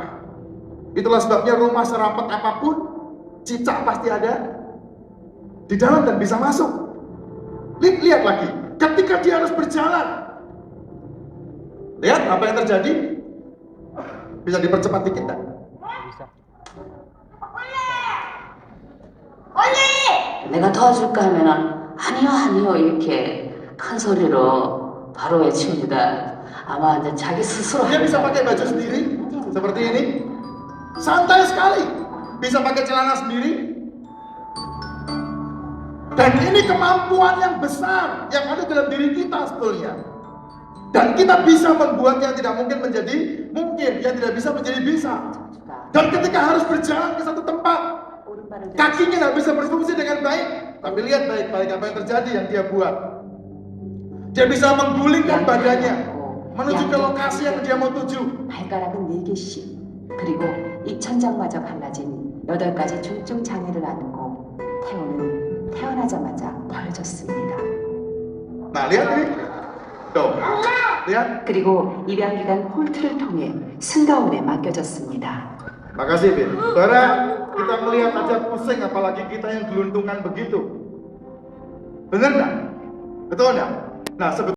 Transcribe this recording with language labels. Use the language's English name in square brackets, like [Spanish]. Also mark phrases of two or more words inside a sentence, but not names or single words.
[Indonesian] Itulah sebabnya rumah serapat apapun, cicak pasti ada di dalam dan bisa masuk. Lihat lagi, ketika dia harus berjalan, lihat apa yang terjadi. Bisa dipercepat dikit enggak? [Korean] 내가 도와줄까 하면은 아니요 아니요 이렇게 큰 소리로 바로 외칩니다. 아마 이제 자기 스스로 [Indonesian] Dia bisa pakai baju sendiri seperti ini, santai sekali. Bisa pakai celana sendiri. Dan ini kemampuan yang besar yang ada dalam diri kita sebetulnya. Dan kita bisa membuat yang tidak mungkin menjadi mungkin, yang tidak bisa menjadi bisa. Dan ketika harus berjalan ke satu tempat, kakinya tidak bisa berfungsi dengan baik, tapi lihat baik-baik apa yang terjadi yang dia buat. Dia bisa menggulingkan badannya menuju ke lokasi yang dia mau tuju. [Korean] 발가락은 4개씩 그리고 이 천장마저 갈라진 8가지 중증 장애를 안고 태호는 태어나자마자 버려졌습니다. [Indonesian] Nah lihat ini, tuh, lihat. [Korean] 그리고 입양기관 홀트를 통해 승가원에 맡겨졌습니다. [Indonesian] Makasih Bin. Saudara, kita melihat aja pusing, apalagi kita yang gelundungan begitu. Benar nggak? Betul nggak? Nah,